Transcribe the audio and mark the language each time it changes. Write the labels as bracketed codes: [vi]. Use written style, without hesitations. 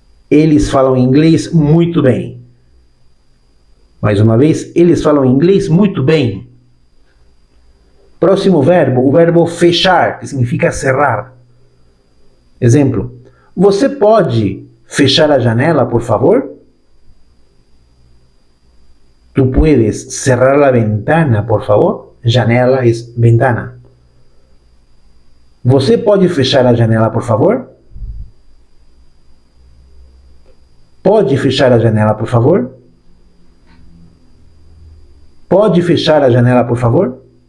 [pt] Eles falam inglês muito bem. Mais uma vez, eles falam inglês muito bem. Próximo verbo, o verbo fechar, que significa cerrar. Exemplo, você pode fechar a janela, por favor? [es] ¿Tú puedes cerrar la ventana, por favor? Janela es ventana. [pt] Você pode fechar a janela, por favor? Pode fechar a janela, por favor? Pode fechar a janela, por favor?